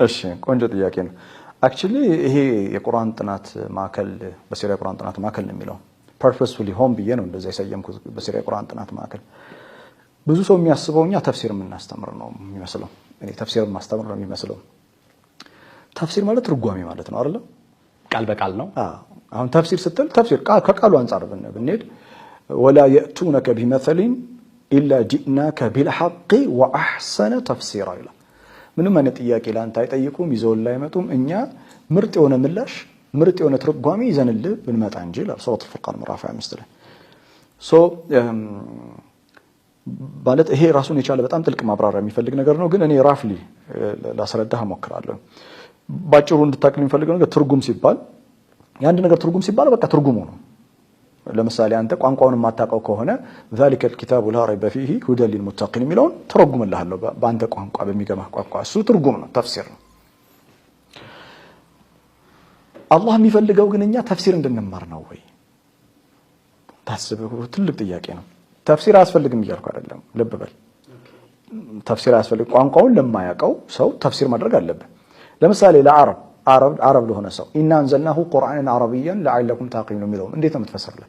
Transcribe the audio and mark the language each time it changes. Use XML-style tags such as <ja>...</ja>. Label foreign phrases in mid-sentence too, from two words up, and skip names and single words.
<am>እሺ ቆንጆ ጥያቄ ነው። አክቹሊ ይሄ የቁርአን ጥናት ማዕከል በሲሪያ ቁርአን ጥናት ማዕከል ነው የሚለው</am> <en>purposefully home</en> <am>ብዬ ነው እንደዛ የሰየምኩት በሲሪያ ቁርአን ጥናት ማዕከል። ብዙ ሰው የሚያስበው እኛ ተፍሲር የምናስተምር ነው የሚመስለው። እኔ ተፍሲር ማስተምር ነው የሚመስለው። ተፍሲር ማለት ትርጓሜ ማለት ነው አይደል? ቃል በቃል ነው። አሁን ተፍሲር ስትል ተፍሲር ከቃሉ አንፃር ብንሄድ ወላ</am> <ar>يأتونك بمثل إلا جئناك بالحق وأحسن تفسيرا</ar> <am>ይላል። ምንም አይነት ጥያቄ ላንተ አይጠይቁም፣ ይዘውልህ አይመጡም። እኛ ምርጥ የሆነ ምላሽ ምርጥ የሆነ ትርጓሜ ይዘንልህ ብንመጣ እንጂ ይላል ሱረቱ አልፉርቃን ምዕራፍ 25 ላይ። ማለት ይሄ ራሱን የቻለ በጣም ጥልቅ ማብራሪያ የሚፈልግ ነገር ነው። ግን እኔ ራፍሊ ላስረዳህ እሞክራለሁ። ባጭሩ እንድታውቅልኝ የሚፈልገው ነገር ትርጉም ሲባል የአንድ ነገር ትርጉም ሲባል በቃ ትርጉሙ ነው። ለምሳሌ አንተ ቋንቋውን የማታውቀው ከሆነ</am> <ar>ذلك الكتاب لا ريب فيه هدى للمتقين</ar> <am>የሚለውን ተረጉምልሃለሁ በአንተ ቋንቋ በሚገባህ ቋንቋ። እሱ ትርጉም ነው፣ ተፍሲር ነው። አላህ የሚፈልገው ግን እኛ ተፍሲር እንድንማር ነው ወይ? ታስበው ትልቅ ጥያቄ ነው። ተፍሲር አያስፈልግም እያልኩ አይደለም፣ ልብ በል። ተፍሲር አያስፈልግም። ቋንቋውን ለማያውቀው ሰው ተፍሲር ማድረግ አለበት። ለምሳሌ ለአረብ ለሆነ ሰው</am> <ar>إنا أنزلناه قرآنا عربيا لعلكم تعقلون</ar> <am>የሚለው እንዴት ነው የምትፈስርለት?</am>